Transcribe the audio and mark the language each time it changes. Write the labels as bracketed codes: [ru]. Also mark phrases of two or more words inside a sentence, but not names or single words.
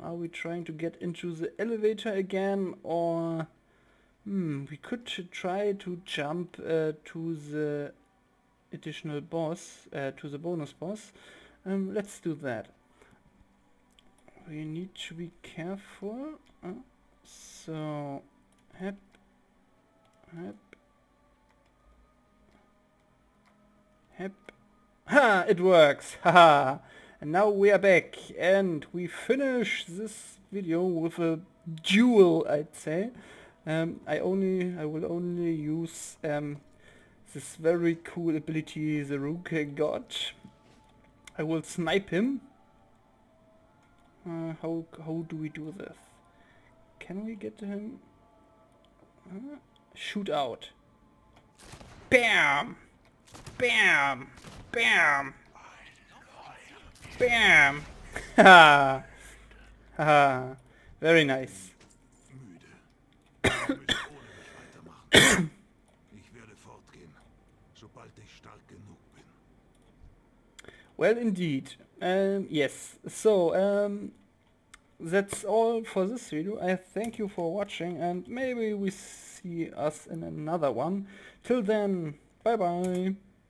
[en] Are we trying to get into the elevator again, or we could try to jump to the additional boss, to the bonus boss. Let's do that. We need to be careful. So, hep, Hep. Ha! It works! Haha! And now we are back, and we finish this video with a duel, I'd say. I will only use this very cool ability the Rook got. I will snipe him. How do we do this? Can we get to him? Shoot out. Bam! Bam! Bam! Bam! Ha! Ha! Very nice. [de] Ich werde fortgehen, sobald ich stark genug bin. [en] Well, indeed. Yes. So, that's all for this video. I thank you for watching, and maybe we see us in another one. Till then, bye bye.